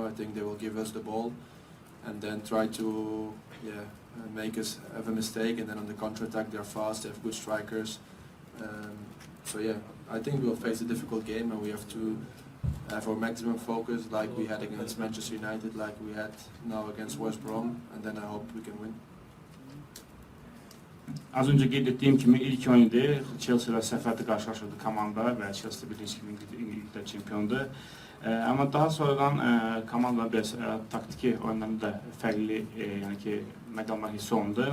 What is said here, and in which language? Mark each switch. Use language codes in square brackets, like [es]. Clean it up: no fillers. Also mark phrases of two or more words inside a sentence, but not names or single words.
[en] I think they will give us the ball and then try to make us have a mistake. And then on the counter-attack, they're fast. They have good strikers. So yeah, I think we'll face a difficult game, and we have to have our maximum focus, like we had against Manchester United, like we had now against West Brom, and then I hope we can win. [az] Az önce qeyd etdiyim kimi ilk oyundu. Chelsea ilə səfərdə qarşılaşırdı komanda və Chelsea bildiyiniz kimi İngiltərə çempionudur. Amma daha sonradan komandanın biraz taktiki oyunlarında da fərqli, yəni ki, məqamlar hiss olundu.